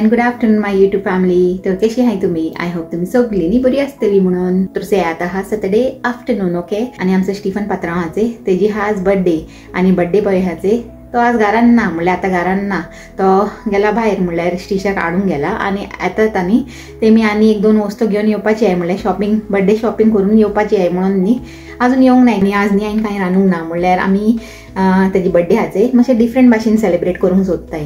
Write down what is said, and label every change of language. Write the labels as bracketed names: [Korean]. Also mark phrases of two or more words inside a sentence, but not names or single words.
[English] afternoon my YouTube family. [Marathi] तर कशी आहे तुम्ही? [English] I hope [Konkani] तुम्ही सगळींनी बरी असतली म्हणून. तर से आता हा [English] Saturday afternoon okay. [Konkani] आणि आमचं स्टीफन पात्रांवाचे तेजी हा आज बर्थडे आणि [English] birthday boy [Konkani] हाचे तो आज घरान ना म्हणल्यार आता घरान ना तो गेला भायर म्हणल्यार स्टिशाक हाडूंक गेला आणि येतात आनी तेमी आनी एक दोन वस्तू घेवन येवपाची आहे म्हणल्यार [English] shopping birthday shopping [Konkani] करून येवपाची आहे म्हणून न्ही अजून येवंक ना न्ही आज न्ही हांवें कांय रांदूंक ना म्हणल्यार आमी तेजी बर्थडे हाचे मातशें डिफरंट भाशेन सेलिब्रेट करूंक सोदताय.